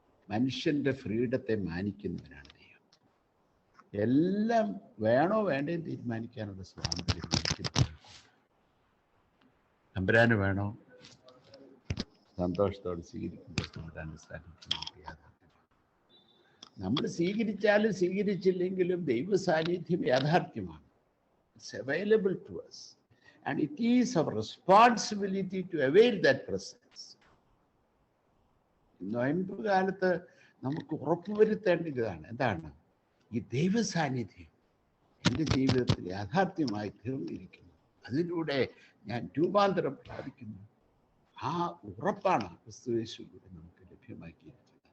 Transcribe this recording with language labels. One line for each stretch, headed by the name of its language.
Malayalam: മനുഷ്യന്റെ ഫ്രീഡത്തെ മാനിക്കുന്നവനാണ് ദൈവം. എല്ലാം വേണോ വേണ്ടേന്ന് തീരുമാനിക്കാനുള്ള സ്വാതന്ത്ര്യം തമ്പുരാന് വേണോ, സന്തോഷത്തോടെ സ്വീകരിക്കുമ്പോൾ തമ്പുരാന്റെ സാന്നിധ്യം യാഥാർത്ഥ്യമാണ്. നമ്മൾ സ്വീകരിച്ചാലും സ്വീകരിച്ചില്ലെങ്കിലും ദൈവ സാന്നിധ്യം യാഥാർത്ഥ്യമാണ്.
English: It's available to us and it is our responsibility to avail that presence.
Malayalam: നോയമ്പ് കാലത്ത് നമുക്ക് ഉറപ്പുവരുത്തേണ്ടതാണ് എന്താണ്? ഈ ദൈവ സാന്നിധ്യം എൻ്റെ ജീവിതത്തിൽ യാഥാർത്ഥ്യമായി തീർന്നിരിക്കുന്നു, അതിലൂടെ ഞാൻ രൂപാന്തരം പ്രാപിക്കുന്നു. ആ ഉറപ്പാണ് ക്രിസ്തുയേശുവിലൂടെ നമുക്ക് ലഭ്യമാക്കിയിരിക്കുന്നത്.